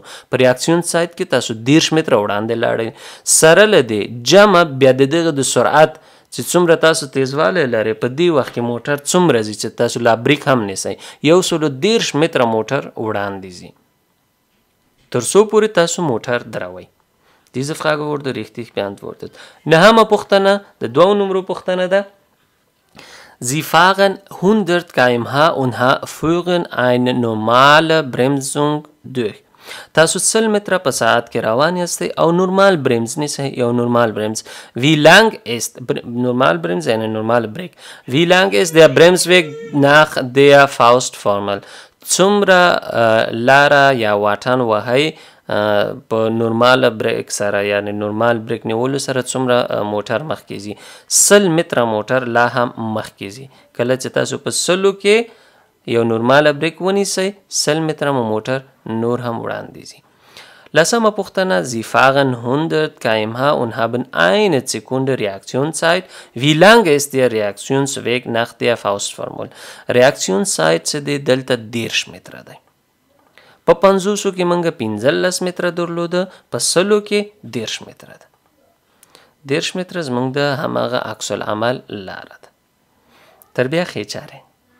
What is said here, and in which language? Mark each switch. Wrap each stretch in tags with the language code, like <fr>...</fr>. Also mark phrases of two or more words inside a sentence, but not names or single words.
<ps>په ریاکسیونس سایت کې تاسو 10 متره وړاندې لاړئ، سره له دې جمع بیا د دغه د سرعت چې څومره تاسو تیزوالی لرئ په دې وخت کې موټر څومره ځي چې تاسو لا بریک هم نیسئ، 110 متره موټر وړاندې ځي تر څو پورې تاسو موټر دروئ.</ps> <de>Diese Frage wurde richtig beantwortet.</de> <ps>نهمه پوښتنه د 2 نمرو پوښتنه ده.</ps> <de>Sie fahren 100 km/h und führen eine normale Bremsung durch.</de> <ps>تاسو 100 متره په ساعت کې روان یاستئ او نورمال برمز نیسئ، یو نورمال برمز.</ps> <de>Wie lang ist normal Bremse eine normale Brake? Wie lang ist der Bremsweg nach der Faustformel؟</de> <ps>څومره لاره یا واټن وهئ په نورمال بریک سره، یعنی نورمال بریک نیولو سره څومره موټر مخکې ځي. 100 متره موټر لا هم مخکې ځي. کله چې تاسو په 100 کې یو نورماله بریک ونیسئ، 100 متره مو موټر نور هم وړاندې ځي. لسمه پوښتنه,</ps> <de>Sie fahren 100 km/h und haben eine Sekunde Reaktionszeit. Wie lange ist der Reaktionsweg nach der Faustformel?</de> <ps>Reaktionszeit څه دی؟ دلته 30 متره دی. په 500 کې موږ 15 متره درلوده، په 100 کې 30 متره ده. 30 متره زموږ د هماغه عکس العمل لاره ده. تر بیا ښې چارې.</ps>